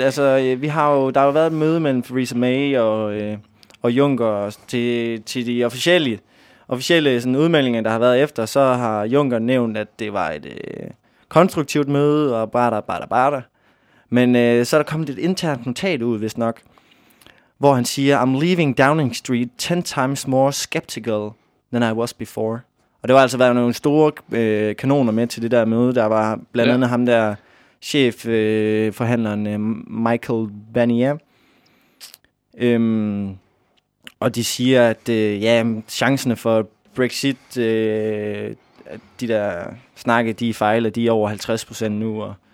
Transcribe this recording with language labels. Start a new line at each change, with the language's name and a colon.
Danish: Altså, der har jo været et møde mellem Theresa May og Juncker til de officielle sådan udmeldinger, der har været efter. Så har Juncker nævnt, at det var et konstruktivt møde, og bada, bada, bada. Men så er der kommet et internt notat ud, hvis nok.
English: hvor han siger, I'm leaving Downing Street 10 times more skeptical than I was before.
Danish: Og det var altså været nogle store kanoner med til det der møde. Der var blandt andet ham der chefforhandleren Michael Barnier. Og de siger, at ja, chancerne for Brexit, de der snakke, de fejler, de er over 50% nu. Og